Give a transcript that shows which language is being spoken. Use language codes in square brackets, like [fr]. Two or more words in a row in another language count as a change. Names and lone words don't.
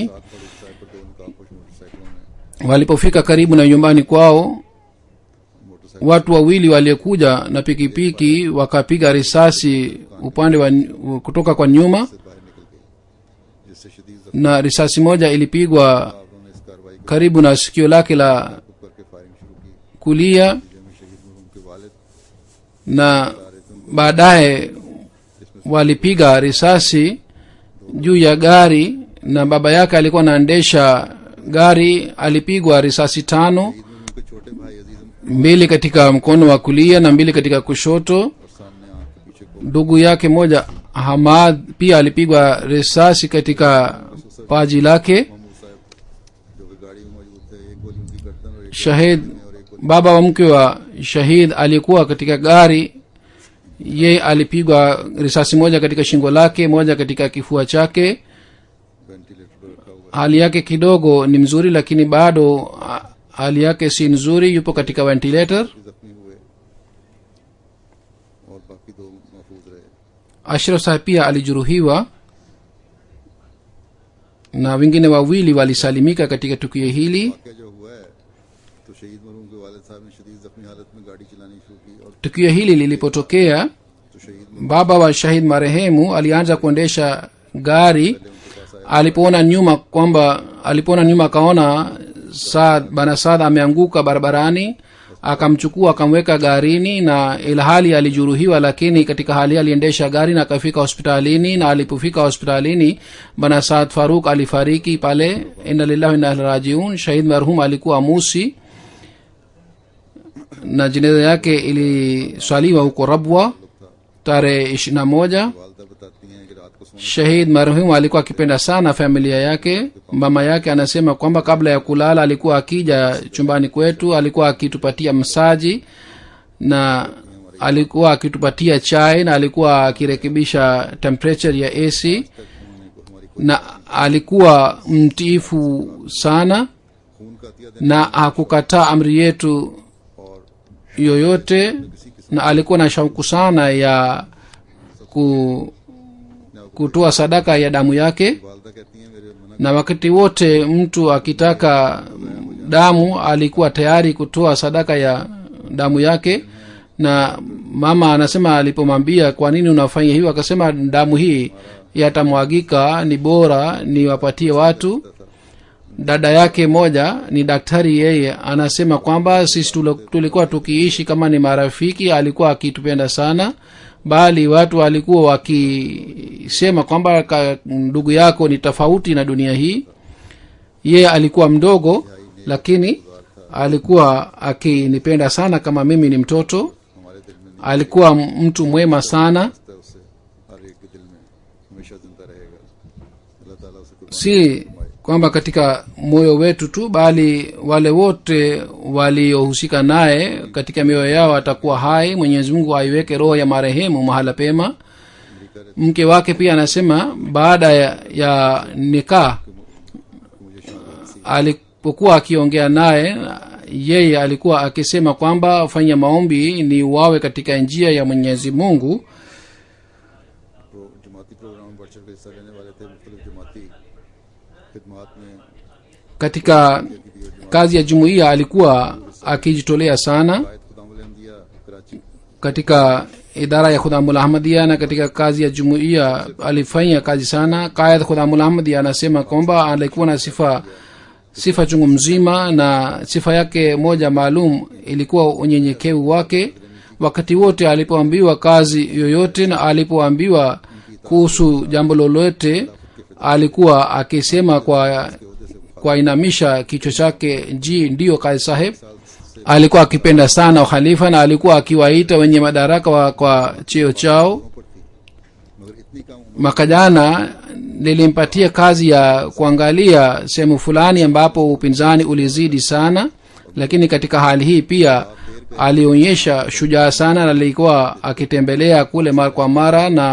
[ur] ساتھ پر ان کا کچھ موٹرسائیکلوں میں [sw] Walipofika karibu na nyumbani kwao, [ur] मोटरसाइकिल [sw] watu wawili waliokuja na pikipiki wakapiga risasi upande wa kutoka kwa nyuma, [ur] سے باہر نکل گئی، جس سے شدید زخمی [sw] na risasi moja ilipigwa [ur] انہوں نے اس کارروائی کو [sw] karibu na sikio lake la [ur] کر کے فائرنگ شروع کی, [sw] kulia, [ur] جس میں شہید مرحوم کے والد [sw] na baadaye walipiga risasi juu ya gari, na baba yake alikuwa anaendesha gari. Alipigwa risasi 5, [ur] شہید مرحوم کے چھوٹے بھائی عزیز [sw] 2 katika mkono wa kulia na 2 katika kushoto. [ur] اور سامنے آنکھ کے پیچھے کو [sw] Ndugu yake moja Hamad pia alipigwa risasi katika paji lake. [ur] محمود صاحب جو کہ گاڑی میں موجود تھے، ایک گولی ان کی گردن اور ایک [sw] Shahid, [ur] اور ایک گولی [sw] baba wa mke wa shahid, alikuwa katika gari. Ye alipigwa risasi moja katika shingo lake, moja katika kifua chake. [ur] وینٹیلیٹر پر رکھا ہوا [sw] Hali yake kidogo ni mzuri, lakini bado hali yake si nzuri, yupo katika ventilator. [ur] زخمی ہوئے اور باقی 2 محفوظ رہے. [sw] Ashraf Sahib pia alijeruhiwa na wengine wawili walisalimika katika tukio hili. [ur] واقعہ جو ہوا ہے تو شہید مرحوم کے والد صاحب نے شدید زخمی حالت میں گاڑی چلانی شروع کی اور [sw] Tukio hili lilipotokea, [ur] تو شہید [sw] baba wa shahid marehemu alianza kuendesha gari. Alipoona nyuma akaona bana Saad ameanguka barabarani, akamchukua akamweka garini, na ilhali alijeruhiwa, lakini katika hali aliendesha gari na akafika hospitalini. Na alipofika hospitalini, bana Saad Farooq alifariki pale. [ar] إنا لله وإنا إليه راجعون. [sw] Shahid marhum alikuwa Musi na jeneza yake iliswaliwa huko Rabwa tarehe 21. [ur] والدہ بتاتی ہیں کہ رات کو سونے [sw] Shahid marhum alikuwa akipenda sana familia yake. Mama yake anasema kwamba kabla ya kulala alikuwa akija chumbani kwetu, alikuwa akitupatia msaji na alikuwa akitupatia chai, na alikuwa akirekebisha temperature ya AC, [ur] انہوں نے ہماری [sw] na alikuwa mtiifu sana [ur] خون کا عطیہ دینے [sw] na hakukataa amri yetu [ur] और [sw] yoyote, na alikuwa na shauku sana ya kutoa sadaka ya damu yake. [ur] والدہ کہتی ہیں میرے منع [sw] Na wakati wote mtu akitaka damu alikuwa tayari kutoa sadaka ya damu yake. Na mama anasema alipomwambia kwa nini unafanya hivyo, akasema damu hii yatamwagika, ni bora niwapatie watu. Dada yake moja ni daktari, yeye anasema kwamba sisi tulikuwa tukiishi kama ni marafiki, alikuwa akitupenda sana, bali watu walikuwa wakisema kwamba ndugu yako ni tofauti na dunia hii. Yeye alikuwa mdogo, lakini alikuwa akinipenda sana kama mimi ni mtoto. [ur] ہمارے دل میں [sw] Alikuwa mtu mwema sana, [ur] نہیں ہے، اس سے ہر ایک کے دل میں ہمیشہ زندہ رہے گا. اللہ تعالیٰ اسے قربان [sw] si kwamba katika moyo wetu tu, bali wale wote waliohusika naye katika mioyo yao atakuwa hai. Mwenyezi Mungu aiweke roho ya marehemu mahala pema. Mke wake pia anasema baada ya nikah, alipokuwa akiongea naye, yeye alikuwa akisema kwamba fanya maombi ni wawe katika njia ya Mwenyezi Mungu. [ur] جماعتی پروگرام میں بڑھ چڑھ کر حصہ لینے والے تھے. مختلف جماعتی خدمات میں [sw] Katika kazi ya jumuiya alikuwa akijitolea sana. कायद खुदामुल अहमदिया कराची Katika idara ya Khudamul Ahmadiyya na katika kazi ya jumuiya alifanya kazi sana. Qaid Khudamul Ahmadiyya anasema kwamba alikuwa na sifa chungu mzima, na sifa yake moja maalum ilikuwa unyenyekevu wake. Wakati wote alipoambiwa kazi yoyote na alipoambiwa kuhusu jambo lolote, alikuwa akisema kwa inamisha kichwa chake, ndiyo Qaid Saheb. alikuwa akipenda sana ukhalifa na alikuwa akiwaita wenye madaraka kwa cheo chao. [ur] پر تھی، مگر اتنی کم عمر [sw] Mwaka jana nilimpatia kazi ya kuangalia sehemu fulani ambapo upinzani ulizidi sana, lakini katika hali hii pia alionyesha shujaa sana na alikuwa akitembelea kule mara kwa mara na